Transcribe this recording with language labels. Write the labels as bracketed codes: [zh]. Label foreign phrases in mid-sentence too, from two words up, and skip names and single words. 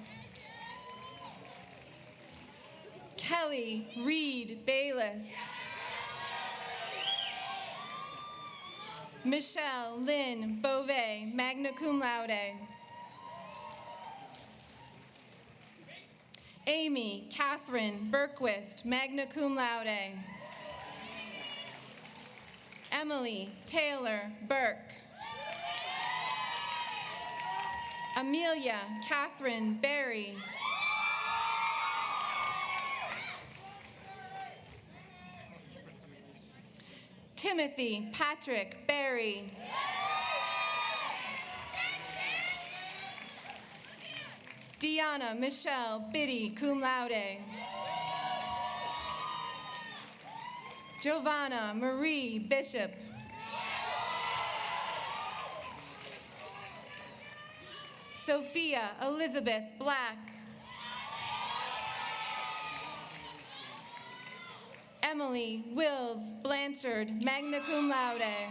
[en] Kelly Reed Bayless. Michelle Lynn Beauvais, [la] magna cum laude. [en] Amy Catherine Berquist, [la] magna cum laude. [en] Emily Taylor Burke. Amelia Catherine Berry. Timothy Patrick Berry. Deanna Michelle Biddy, [la] cum laude. [en] Giovanna Marie Bishop. Sophia Elizabeth Black. Emily Wills Blanchard, [la] magna cum laude.